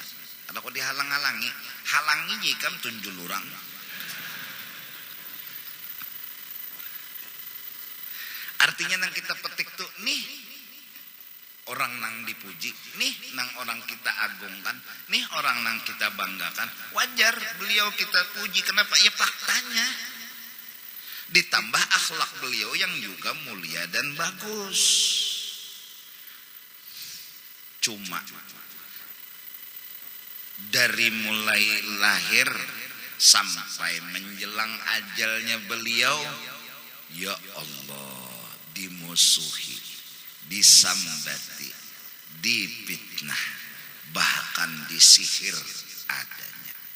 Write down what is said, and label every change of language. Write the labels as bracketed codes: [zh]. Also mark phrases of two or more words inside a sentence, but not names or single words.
[bjn] Ada kok dihalang-halangi, halangi jikam tunjul orang. Artinya nang kita petik tuh nih orang nang dipuji, nih nang orang kita agungkan, nih orang nang kita banggakan. [id] Wajar beliau kita puji, kenapa? Ya faktanya. Ditambah akhlak beliau yang juga mulia dan bagus. Cuma dari mulai lahir sampai menjelang ajalnya beliau, [ar] ya Allah, [id] dimusuhi, disambati, dipitnah, bahkan disihir adanya.